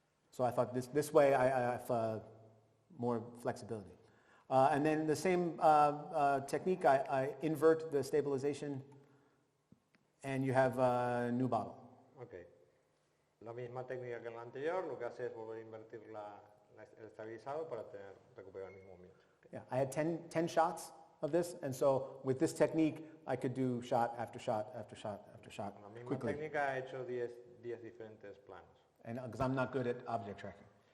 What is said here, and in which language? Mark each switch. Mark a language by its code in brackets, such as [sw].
[en] So I thought this way I have more flexibility. And then the same technique, I invert the stabilization and you have a new bottle. Okay. [es] La misma técnica que en la anterior, lo que hace es volver a invertir el estabilizado para recuperar el mismo movimiento. [en] Yeah, I had 10 shots of this, and so with this technique, I could do shot after shot after shot after shot [es] Con la misma [en] quickly. [es] técnica he hecho 10 diferentes planos. [en] And because I'm not good at object tracking.